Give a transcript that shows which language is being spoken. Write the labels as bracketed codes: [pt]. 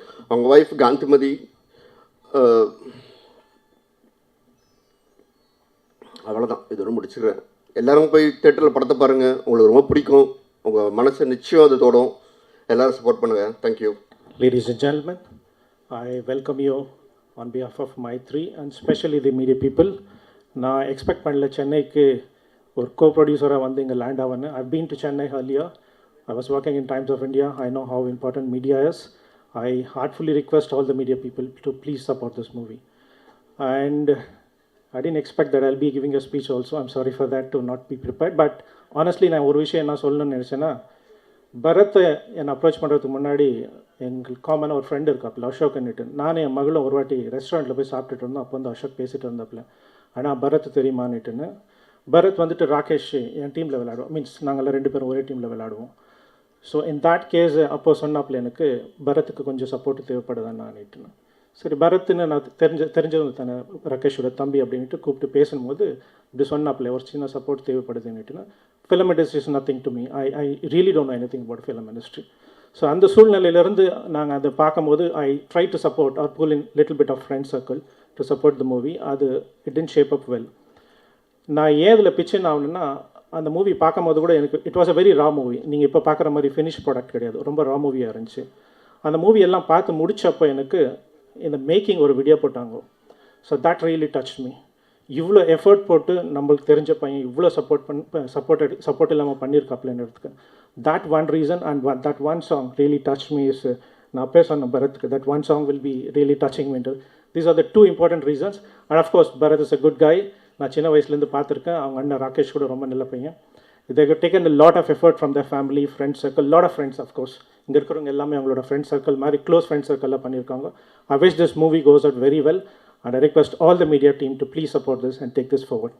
[ta] அவங்க ஒய்ஃப் காந்திமதி. அவ்வளோதான், இதோட முடிச்சுக்கிறேன். எல்லோரும் போய் தேட்டரில் படத்தை பாருங்கள், உங்களுக்கு ரொம்ப பிடிக்கும். உங்கள் மனசை நிச்சயம் அது தோடும். எல்லோரும் சப்போர்ட் பண்ணுங்கள். Thank you. [en] Ladies and gentlemen, I welcome you on behalf of my three and especially the media people. [ta] நான் எக்ஸ்பெக்ட் பண்ணல சென்னைக்கு ஒரு கோ-ப்ரொடியூசராக வந்து இங்கே land ஆவேன்னு. [en] I've been to Chennai earlier. I was working in Times of India. I know how important media is. I heartfully request all the media people to please support this movie. And I didn't expect that I'll be giving a speech also. I'm sorry for that to not be prepared. But honestly, [ta] நான் ஒரு விஷயம் என்ன சொல்லணும்னு நினச்சேன்னா, பரத்தை என்னை approach பண்ணுறதுக்கு முன்னாடி எங்களுக்கு காமனாக ஒரு ஃப்ரெண்டு இருக்காப்புல, அசோக்ன்னுட்டு. நானும் என் மகளும் ஒரு வாட்டி ரெஸ்டாரண்ட்டில் போய் சாப்பிட்டுட்டு இருந்தோம். அப்போ வந்து அசோக் பேசிகிட்டு இருந்தாப்புல, ஆனால் பரத் தெரியுமான்னுட்டுன்னு. பரத் வந்துட்டு ராகேஷ் என் டீமில் விளையாடுவோம், மீன்ஸ் நாங்கள் 2 பேரும் ஒரே டீமில் விளையாடுவோம். [en] so in that case [ta] அப்போது சொன்னாப்புல எனக்கு பரத்துக்கு கொஞ்சம் சப்போர்ட் தேவைப்படுதான்னு நான்னுட்டுன்னு. சரி, பரத்துன்னு நான் தெரிஞ்சவங்க தானே, ராகேஷோட தம்பி அப்படின்ட்டு கூப்பிட்டு பேசும்போது இப்படி சொன்னாப்புல ஒரு சின்ன support தேவைப்படுதுன்னுட்டுன்னு. [en] Film industry is nothing to me. I really don't know anything about film industry. So [ta] அந்த சூழ்நிலையிலேருந்து நாங்கள் அதை பார்க்கும்போது [en] I try to support or pull in little bit of friend circle to support the movie. [ta] அது [en] It didn't shape up well. [ta] நான் ஏன் இதில் பிச்சின் ஆகணுன்னா, அந்த movie பார்க்கும்போது கூட எனக்கு [en] It was a very raw movie. [ta] நீங்கள் இப்போ பார்க்குற மாதிரி ஃபினிஷ் ப்ராடக்ட் கிடையாது, ரொம்ப ரா மூவியாக இருந்துச்சு. அந்த மூவி எல்லாம் பார்த்து முடிச்சப்போ எனக்கு இந்த மேக்கிங் ஒரு வீடியோ போட்டாங்க. [en] So that really touch me. [ta] இவ்வளோ எஃபர்ட் போட்டு நம்மளுக்கு தெரிஞ்ச பையன் இவ்வளோ சப்போர்ட் இல்லாமல் பண்ணியிருக்காப்லன்றதுக்கு [en] that one reason and that one song really touched me is [ta] நான் அப்பே சொன்ன பரத்க்கு [en] that one song will be really touching me. These are the 2 important reasons. And of course Bharat is a good guy. [ta] நான் சின்ன வயசுலேருந்து பார்த்துருக்கேன். அவங்க அண்ணன் ராகேஷ் கூட ரொம்ப நல்ல பையன். [en] they have taken a lot of effort from their family, friend circle, lot of friends of course. [ta] இங்கே இருக்கிறவங்க எல்லாமே அவங்களோட ஃப்ரெண்ட் சர்க்கிள் மாதிரி க்ளோஸ் ஃப்ரெண்ட் சர்க்கிளில் பண்ணியிருக்காங்க. [en] I wish this movie goes out very well and I request all the media team to please support this and take this forward.